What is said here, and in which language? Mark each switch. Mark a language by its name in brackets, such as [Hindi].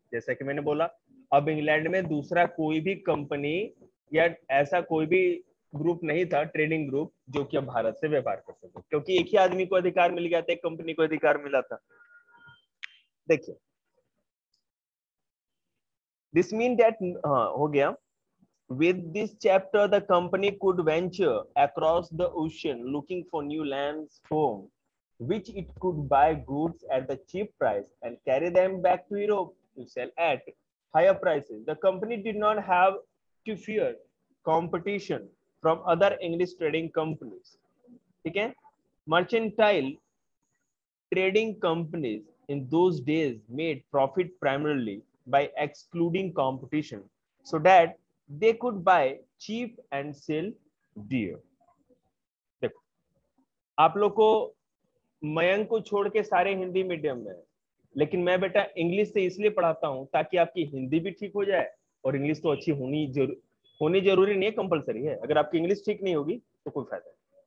[Hindi] जैसा कि मैंने बोला, अब इंग्लैंड में दूसरा कोई भी कंपनी या ऐसा कोई भी ग्रुप नहीं था, ट्रेडिंग ग्रुप, जो कि अब भारत से व्यापार कर सके, क्योंकि एक ही आदमी को अधिकार मिल गया था, एक कंपनी को अधिकार मिला था। देखिए, [English] this mean that, [Hindi] हाँ हो गया. [English] With this chapter, the company could venture across the ocean looking for new lands home, which it could buy goods at the cheap price and carry them back to Europe to sell at higher prices. The company did not have to fear competition from other English trading companies. [Hindi] ठीक है? [English] Mercantile trading companies in those days made profit primarily by excluding competition so that they could buy cheap and sell dear. [Hindi] देखो, आप लोग को मयंक को छोड़ के सारे हिंदी मीडियम में है, लेकिन मैं बेटा इंग्लिश से इसलिए पढ़ाता हूं ताकि आपकी हिंदी भी ठीक हो जाए, और इंग्लिश तो अच्छी होनी जरूरी नहीं है, कंपलसरी है. अगर आपकी इंग्लिश ठीक नहीं होगी तो कोई फायदा नहीं.